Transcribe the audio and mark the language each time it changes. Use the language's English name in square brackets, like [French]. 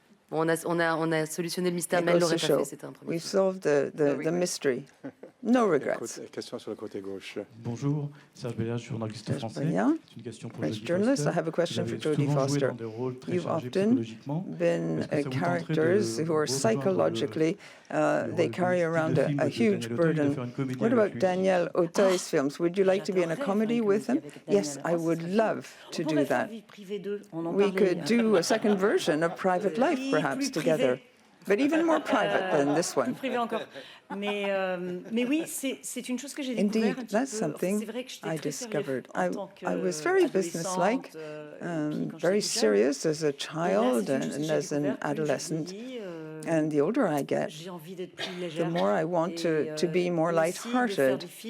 [French] Bon, on a solutionné le mystère, mais elle l'aurait pas fait, c'était un premier. [English] We've solved the mystery. No regrets. [French] Question sur le côté gauche. Bonjour, Serge Béliard, journaliste français. C'est une question pour Jodie [English] journalist. [French] Foster. [English] I have a question for Jodie Foster. You've often been characters who are psychologically, they carry around a huge burden. What about Daniel Auteuil's films? Would you like to be in a comedy with him? Yes, I would love to do that. We could do a second version of Private Life, perhaps, together. But even more private than this one. [French] Mais oui, c'est une chose que j'ai découvert. [English] Indeed, that's something I discovered. I was very businesslike, very serious as a child and as an adolescent. And the older I get, the more I want to be more light-hearted.